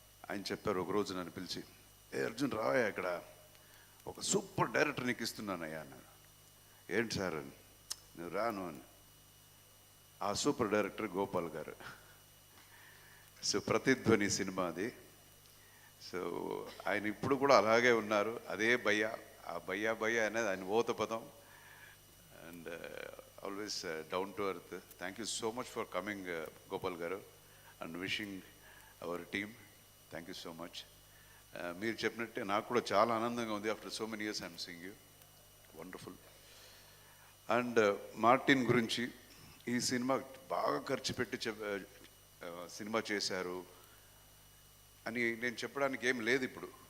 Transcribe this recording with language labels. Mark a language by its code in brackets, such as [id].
[te] ఆయన చెప్పారు ఒకరోజు నన్ను పిలిచి, అర్జున్ రావయ్యా, ఇక్కడ ఒక సూపర్ డైరెక్టర్ నీకు ఇస్తున్నానయ్యా అన్నాడు. ఏంటి సార్ అని. నువ్వు రాను అని. ఆ సూపర్ డైరెక్టర్ గోపాల్ గారు. సో ప్రతిధ్వని సినిమా అది. సో ఆయన ఇప్పుడు కూడా అలాగే ఉన్నారు, అదే భయ్యా. ఆ భయ్యా అనేది ఆయన ఓత పదం. [en] And always down to earth. Thank you so much for coming, Gopal garu, and wishing our team. Thank you so much. [te] మీరు చెప్పినట్టే నాకు కూడా చాలా ఆనందంగా ఉంది. [en] After so many years I'm seeing you, wonderful. [te] And Martin గురించి, ఈ cinema బాగా ఖర్చు పెట్టి సినిమా చేశారు అని నేను చెప్పడానికి ఏం లేదు ఇప్పుడు.